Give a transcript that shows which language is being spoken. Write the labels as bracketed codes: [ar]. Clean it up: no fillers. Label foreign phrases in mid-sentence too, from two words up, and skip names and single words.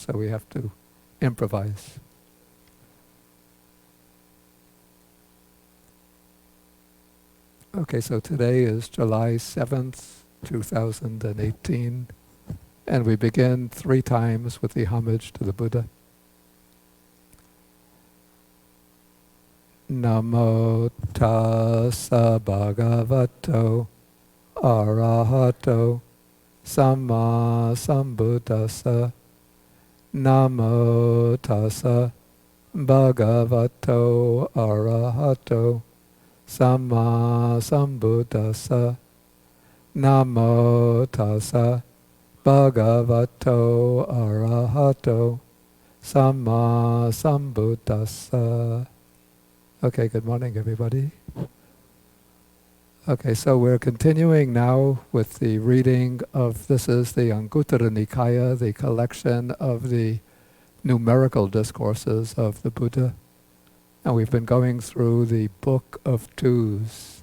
[en] So we have to improvise. Okay, so today is July 7th, 2018, and we begin 3 times with the homage to the Buddha. [pi] Namo tassa bhagavato arahato samma sambuddhassa. Namo tassa bhagavato arahato samma sambuddhassa. Namo tassa bhagavato arahato samma sambuddhassa. [en] Okay, good morning, everybody. Okay, so we're continuing now with the reading of, this is the Anguttara Nikaya, the collection of the numerical discourses of the Buddha. And we've been going through the Book of Twos.